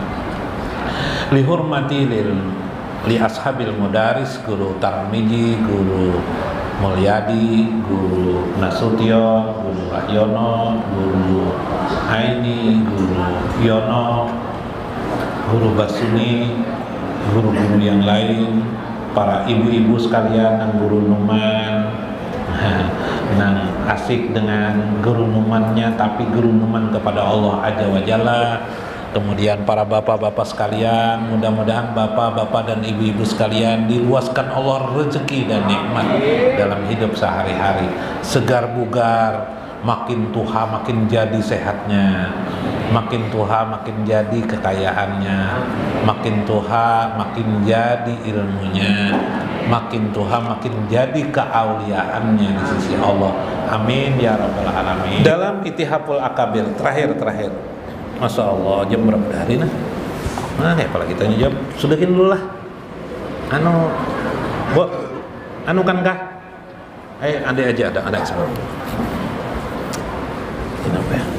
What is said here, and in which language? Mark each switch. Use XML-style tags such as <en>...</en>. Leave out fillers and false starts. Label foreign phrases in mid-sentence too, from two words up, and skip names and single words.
<ar>لحرمة لأصحاب المدارس,</ar> <id>Guru Tarmiji, Guru Mulyadi, Guru Nasution, Guru Rahyono, Guru Aini, Guru Yono, Guru Basuni, guru-guru yang lain, para ibu-ibu sekalian, dan Guru Numan, nang asik dengan Guru Numannya, tapi Guru Numan kepada Allah</id> <ar>عز وجل.</ar> <id>Kemudian para bapak-bapak sekalian, mudah-mudahan bapak-bapak dan ibu-ibu sekalian diluaskan Allah rezeki dan nikmat dalam hidup sehari-hari, segar bugar, makin tua makin jadi sehatnya, makin tua makin jadi kekayaannya, makin tua makin jadi ilmunya, makin tua makin jadi keauliaannya di sisi Allah.</id> <ar>آمين يا رب العالمين.</ar> <id>Dalam Itihaful Akabir terakhir,</id> <ar>ما شاء الله,</ar> <id>jam berapa hari nah? Nah, kalau kita jawab, sudahin dulu lah. Kan kah? Ada aja, ada sebab. Kenapa ya?</id>